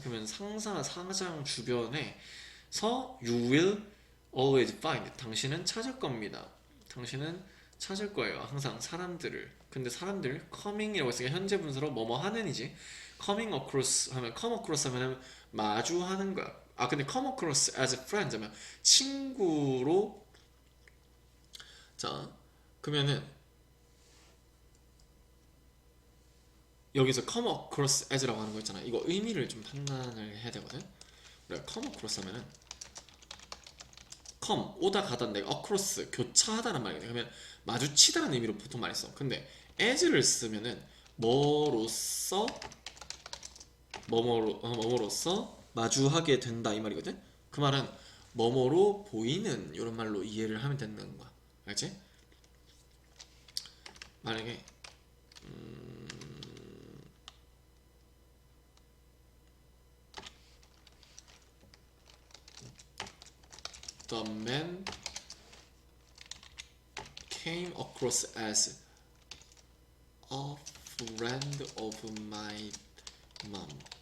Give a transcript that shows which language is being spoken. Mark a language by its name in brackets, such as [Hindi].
[Korean] 그러면 상사, 사장 주변에서 [English] you will always find, [Korean] 당신은 찾을 겁니다. 당신은 찾을 거예요. 항상 사람들을. 근데 사람들 coming이라고 했으니까 현재 분사로 뭐뭐 하는이지. coming across 하면, come across 하면 마주하는 거야. 근데 [English] come across as a friend [Korean] 하면 친구로. 자, 그러면은 여기서 come across as라고 하는 거 있잖아. 이거 의미를 좀 판단을 해야 되거든. 그래, come across 하면은 come, 오다 가다인데 across, 교차하다는 말이거든. 그러면 마주치다는 의미로 보통 많이 써. 근데 as를 쓰면은 뭐로써, 뭐뭐로써 마주하게 된다 이 말이거든. 그 말은 뭐뭐로 보이는, 이런 말로 이해를 하면 된다는 거야. 알지? 만약에 [English] the man came across as a friend of my mom.